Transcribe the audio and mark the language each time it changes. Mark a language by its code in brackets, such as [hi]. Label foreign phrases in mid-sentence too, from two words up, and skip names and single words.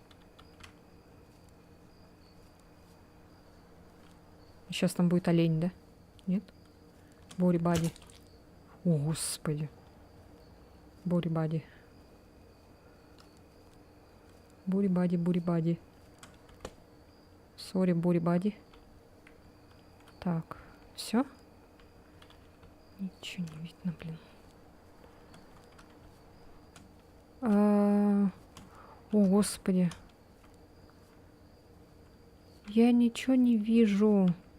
[ru] Сейчас там будет олень, да? Нет? Бори Бади. О, господи. Бори Бади. Бори Бади, Бори Бади. Сори, Бори Бади. Так, все? Ничего не видно, блин. О, господи. Я ничего не вижу.